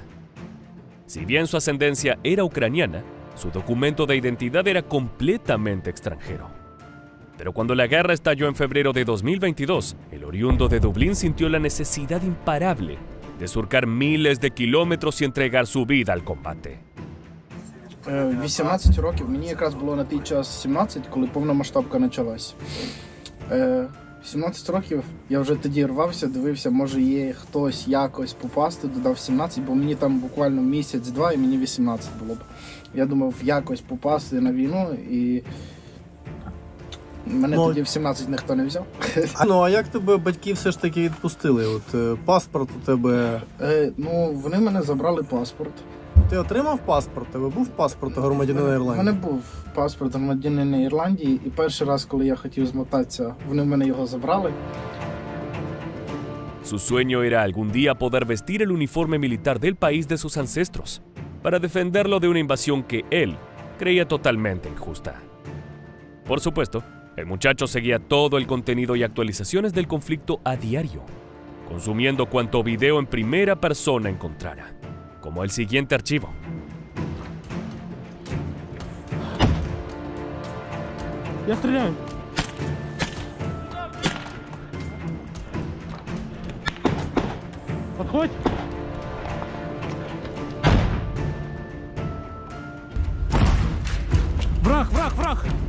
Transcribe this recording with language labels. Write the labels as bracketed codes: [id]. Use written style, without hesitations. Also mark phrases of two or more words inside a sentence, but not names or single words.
[es] Si bien su ascendencia era ucraniana, su documento de identidad era completamente extranjero. Pero cuando la guerra estalló en febrero de 2022, el oriundo de Dublín sintió la necesidad imparable de surcar miles de kilómetros y entregar su vida al combate. [uk] 18 років, мені якраз було на той час 17, коли повномасштабка почалась. 17 років я вже тоді рвався, дивився, може є хтось якось попасти, додав 17, бо мені там буквально місяць-два і мені 18 було б. Я думав якось попасти на війну і мене тоді в 17 ніхто не взяв. А як тебе батьки все ж таки відпустили? От паспорт у тебе... Вони мене забрали паспорт. Ти отримав паспорт? Тебе був паспорт громадянина У Ірландії? мене був паспорт громадянина Ірландії, і перший раз, коли я хотів змотатися, вони в мене його забрали. [es] Su sueño era algún día poder vestir el uniforme militar del país de sus ancestros, para defenderlo de una invasión que él creía totalmente injusta. Por supuesto, el muchacho seguía todo el contenido y actualizaciones del conflicto a diario, consumiendo cuanto video en primera persona encontrara, como el siguiente archivo. [uk] Я стріляю. [ru] Подходь. Враг, враг, враг!